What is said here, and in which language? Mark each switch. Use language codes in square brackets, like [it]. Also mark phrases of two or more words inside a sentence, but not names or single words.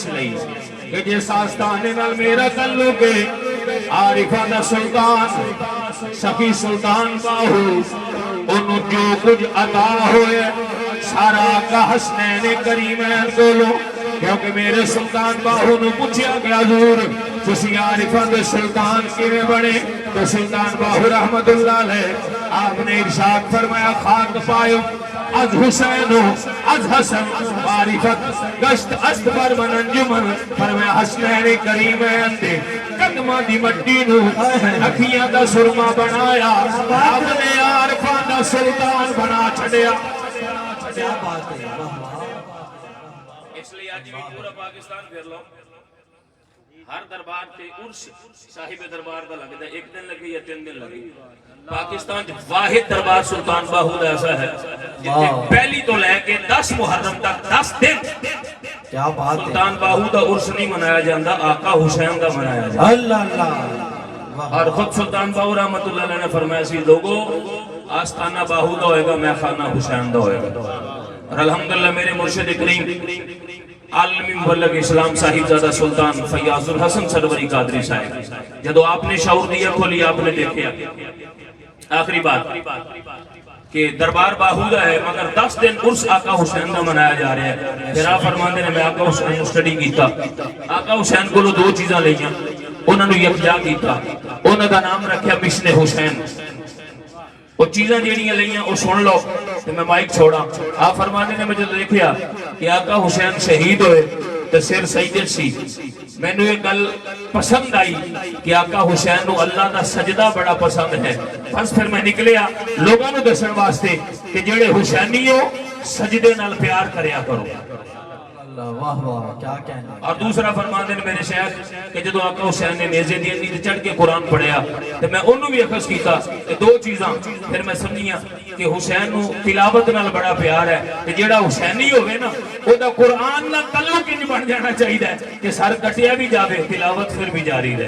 [pa] لئے کہ جس آستانے نال میرا تعلق ہے، عارفہ دا سلطان سخی سلطان باہو، انہوں جو کچھ عطا ہوئے سارا کا حسنین کریمین کولو، کیونکہ میرے سلطان باہو نے پوچھیا کہ حضور تسی عارفہ دے سلطان کیویں بنے، تو سلطان باہو [ar] رحمت اللہ علیہ [pa] آپ نے ارشاد فرمایا [fa] خاک پایو از حسین و از حسن معرفت گشت است بر من انجمن [pa] فرمایا حسنین کریمین دے قدمہ دی مٹی نو اکھیاں دا سرما بنایا آپ نے عارفاں دا سلطان بنا چھڑیا. [ur] کیا بات ہے. [pa] اس لیے آج بھی پورا پاکستان پھر لو ہر دربار تے عرس صاحب دربار دا لگتا ہے. [ur] ایک دن لگے یا 3 دن لگے. [pa] پاکستان واحد دربار سلطان باہو دا ایسا ہے جتنے پہلی تو لے کے 10 محرم تک 10 دن [ur] کیا بات ہے. [pa] سلطان باہو دا عرس نہیں منایا جاندہ, آقا حسین دا منایا جاندہ. اللہ اللہ. اور خود سلطان باہو [ar] رحمت اللہ علیہ [pa] نے فرمایا سی لوگو آستانہ باہو دا ہوئے گا, میں خانہ حسین دا ہوئے گا. اور الحمدللہ میرے مرشد کریم عالمی مبلغ اسلام صاحب زادہ سلطان فیاض الحسن سروری قادری صاحب جدو آپ نے شعور دیا کھولی آپ نے دیکھیا آخری بات کہ دربار باہودہ ہے مگر 10 دن عرس آقا حسین دا منایا جا رہا ہے. پھر آپ فرماندے نے میں آقا حسین اسٹڈی کیتا, آقا حسین کو 2 چیزاں لئیاں, انہوں نے یکجا کیتا, انہوں دا نام رکھیا مشن حسین. وہ چیزاں جیڑیاں لئیاں وہ سن لو تو میں مائک چھوڑا. آپ فرمانے نے مجھے دیکھیا کہ آقا حسین شہید ہوئے تو سر سجدے سی. میں نے یہ گل پسند آئی کہ آقا حسین نو اللہ دا سجدہ بڑا پسند ہے. بس پھر میں نکلیا لوگاں نو دسن واسطے کہ جڑے حسینی ہو سجدے نال پیار کریا کرو. [ur] واہ واہ کیا کہنا. [pa] اور دوسرا فرماندے نے میرے شیخ کہ جدو آقا حسین نے نیزے دی اندی چڑھ کے قرآن پڑھیا تو میں انہوں بھی اخذ کیتا کہ 2 چیزاں پھر میں سمجھیا کہ حسین نو تلاوت نال بڑا پیار ہے کہ جیڑا حسینی ہوئے نا وہ دا قرآن نال تعلق انج بن جانا چاہیے کہ سر کٹیا بھی جاوے تلاوت پھر بھی جاری رہے.